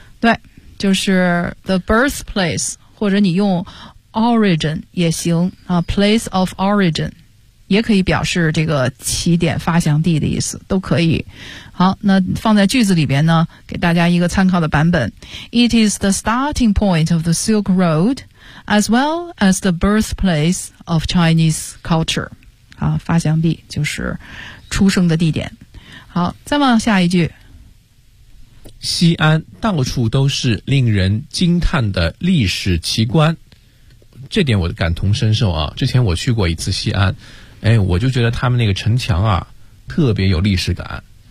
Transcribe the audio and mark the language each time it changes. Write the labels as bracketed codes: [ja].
[zh] 对，就是 the birthplace， 或者你用 origin 也行啊 ，place of origin 也可以表示这个起点、发祥地的意思，都可以。好，那放在句子里边呢，给大家一个参考的版本。 [en] It is the starting point of the Silk Road, as well as the birthplace of Chinese culture. [zh] 啊，发祥地就是出生的地点。好，再往下一句。西安到处都是令人惊叹的历史奇观，这点我感同身受啊！之前我去过一次西安，哎，我就觉得他们那个城墙啊，特别有历史感，